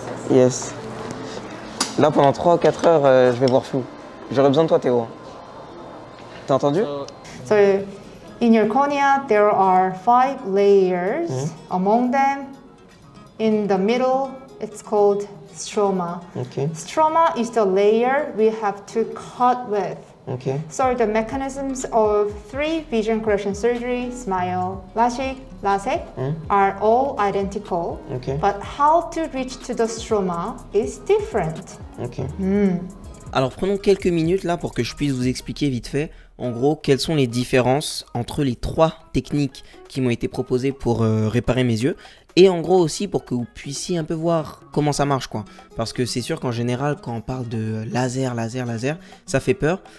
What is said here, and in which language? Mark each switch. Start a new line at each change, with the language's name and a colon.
English: Yes.
French: Là, pendant 3 ou 4 heures, je vais voir flou. J'aurais besoin de toi, Théo. T'as entendu?
English: So in your cornea, there are 5 layers. Among them, in the middle, it's called stroma. Ok, Stroma is the layer we have to cut with. ok. So the mechanisms of 3 vision correction surgery, SMILE, LASIK, are all identical. Ok. But how to reach to the stroma is different. Ok.
French: Alors prenons quelques minutes là pour que je puisse vous expliquer vite fait en gros quelles sont les différences entre les 3 techniques qui m'ont été proposées pour réparer mes yeux et en gros aussi pour que vous puissiez un peu voir comment ça marche quoi. Parce que c'est sûr qu'en général quand on parle de laser, ça fait peur.